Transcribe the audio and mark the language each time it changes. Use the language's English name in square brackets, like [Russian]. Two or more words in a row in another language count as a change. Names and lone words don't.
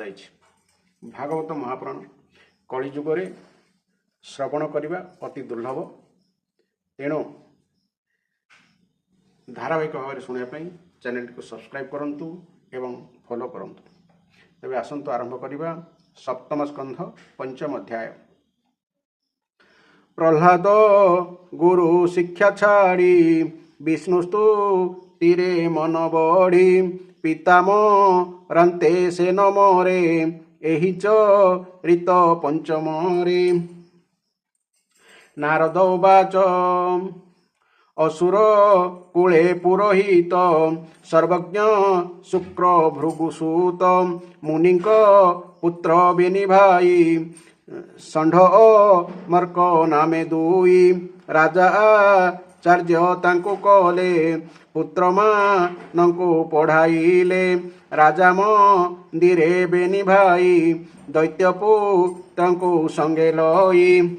[Odia] ଭାଗବତ ମହାପୁରାଣ କଳିଯୁଗେ ଶ୍ରବଣ କରନେ ଅତି ଦୁର୍ଲଭ, ତେଣୁ ଧାରାବାହିକ ଭାବ ମେଁ ଶୁଣାପୀ ଚ୍ୟାନେଲ କୋ ସବସ୍କ୍ରାଇବ କରନ୍ତୁ ଏବଂ ଫଲୋ କରନ୍ତୁ। ତେବେ ଆସନ୍ତୁ ଆରମ୍ଭ କରିବା। ସପ୍ତମ ସ୍କନ୍ଧ ପଞ୍ଚମ ଅଧ୍ୟାୟ। ପ୍ରହ୍ଲାଦ ଗୁରୁ ଶିକ୍ଷା ଛାଡ଼ି ବିଷ୍ଣୁସ୍ତୁ ତୀରେ ମନ ବଢ଼ି ପିତାମରାନ୍ତେ ସେ ନମରେ ଏହି ଚରିତ ପଞ୍ଚମରେ। [Sanskrit] नारद उवाच [Odia] ଅସୁର କୂଳେ ପୁରୋହିତ ସର୍ବଜ୍ଞ ଶୁକ୍ର ଭୃଗୁସୂତ ମୁନିକ ପୁତ୍ର ବିନିଭାଇ ଷଣ୍ଢ ମର୍କ ନାମେ ଦୁଇ ରାଜା ଆଚାର୍ଯ୍ୟ ତାଙ୍କୁ କଲେ ପୁତ୍ର ମାନଙ୍କୁ ପଢ଼ାଇଲେ ରାଜା ମନ୍ଦିରେ ବେନିଭାଇ ଦୈତ୍ୟ ପୁତ୍ରଙ୍କୁ ସଙ୍ଗେ ଲଇ